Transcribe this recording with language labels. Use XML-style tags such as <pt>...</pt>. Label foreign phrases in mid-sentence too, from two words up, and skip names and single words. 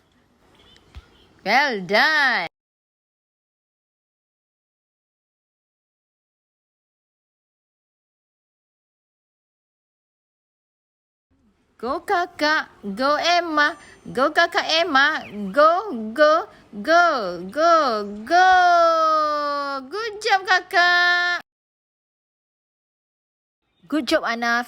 <en>Well done. Go Kakak, go Emma, go Kakak Emma, go, go, go, go, go. Good job Kakak. Good job Anaf.</en>